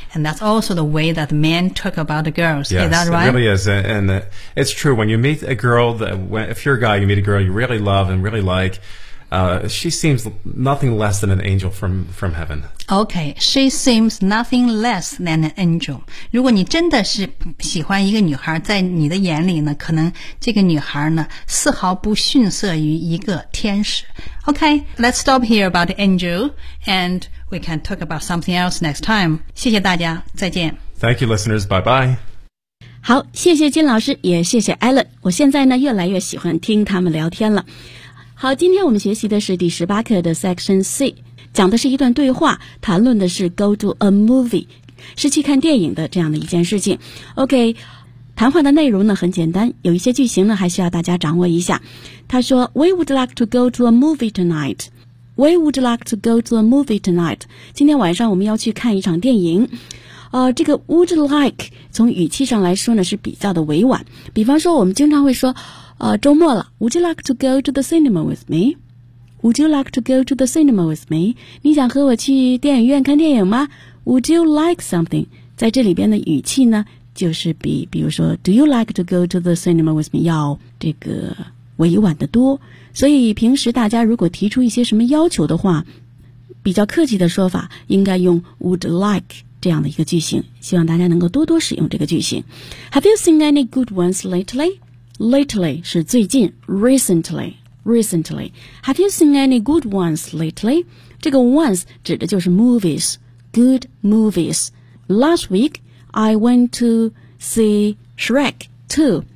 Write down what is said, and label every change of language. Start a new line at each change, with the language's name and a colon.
English: And that's also the way that men talk about the girls. Yes, is that right? It really is. And it's true. When you meet a girl, if you're a guy, you meet a girl you really love and really like,she seems nothing less than an angel from heaven. Okay, she seems nothing less than an angel.
Chinese: 如果你真的是喜欢一个女孩，在你的眼里呢，可能这个女孩呢，丝毫不逊色于一个天使。
English: Okay, let's stop here about the angel, and we can talk about something else next time.
Chinese: 谢谢大家，再见。
English: Thank you, listeners. Bye-bye.
Chinese: 好，谢谢金老师，也谢谢 Alan。我现在呢，越来越喜欢听他们聊天了。好，今天我们学习的是第18课的 Section C， 讲的是一段对话，谈论的是
English: go to a movie，
Chinese: 是去看电影的这样的一件事情。 OK， 谈话的内容呢很简单，有一些句型呢还需要大家掌握一下。他说
English: We would like to go to a movie tonight. We would like to go to a movie tonight.
Chinese: 今天晚上我们要去看一场电影。这个 would like 从语气上来说呢是比较的委婉，比方说我们经常会说周末了
English: Would you like to go to the cinema with me? Would you like to go to the cinema with me?
Chinese: 你想和我去电影院看电影吗？
English: Would you like something?
Chinese: 在这里边的语气呢就是比如说
English: Do you like to go to the cinema with me?
Chinese: 要这个委婉的多。所以平时大家如果提出一些什么要求的话，比较客气的说法应该用 would like 这样的一个句型，希望大家能够多多使用这个句型。
English: Have you seen any good ones latelylately
Chinese: 是最近
English: recently Have you seen any good ones lately?
Chinese: 这个 once 指的就是 movies good movies.
English: Last week I went to see Shrek 2.